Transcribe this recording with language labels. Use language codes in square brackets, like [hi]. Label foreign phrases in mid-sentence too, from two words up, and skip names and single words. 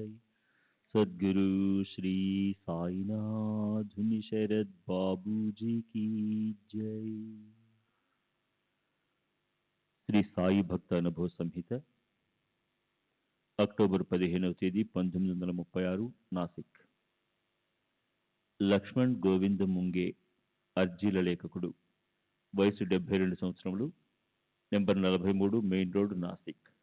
[hi] सद्गुरु श्री साईनाथ शरद बाबू जी की जय। [te] శ్రీ సాయి భక్త అనుభవ సంహిత అక్టోబర్ 15వ తేదీ 1936 నాసిక్. లక్ష్మణ్ గోవింద్ ముంగే అర్జీల లేఖకుడు, వయసు 72 సంవత్సరములు, నెంబర్ 43 మెయిన్ రోడ్ నాసిక్.